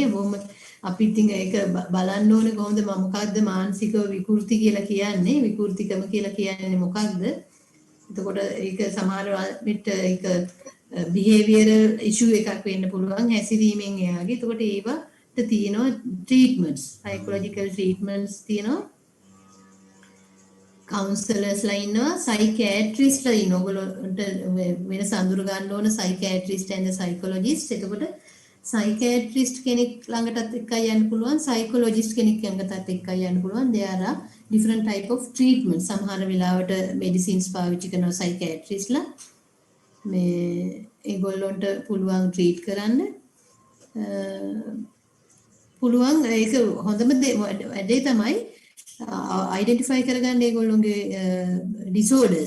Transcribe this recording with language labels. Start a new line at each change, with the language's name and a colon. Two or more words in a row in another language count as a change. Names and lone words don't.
Sinhala: බොහොම අපි ඉතින් ඒක බලන්න ඕනේ කොහොමද මොකක්ද මානසිකව විකෘති කියලා කියන්නේ? විකෘතිකම කියලා කියන්නේ මොකක්ද? එතකොට ඒක සමහර විට ඒක
English: behavioral issue
Sinhala: එකක් වෙන්න පුළුවන් හැසිරීමෙන් එයාගේ. එතකොට ඒවට තියෙනවා
English: treatments, psychological treatments
Sinhala: තියෙනවා. counselors ලා ඉන්නවා, psychiatrists ලා ඉන්නවා. ඔයගොල්ලන්ට වෙනස අඳුර ගන්න ඕන
English: psychiatrist and the psychologist.
Sinhala: එතකොට psychiatrist කෙනෙක් ළඟටත් එක්කයි යන්න පුළුවන්, psychologist කෙනෙක් ළඟටත් එක්කයි යන්න පුළුවන්.
English: there are different type of treatment.
Sinhala: සමහර වෙලාවට medicines පාවිච්චි කරනවා psychiatrist ලා. මේ ඒගොල්ලන්ට පුළුවන් treat කරන්න. පුළුවන් ඒක හොඳම වැඩේ තමයි identify කරගන්න ඒගොල්ලෝගේ disorders.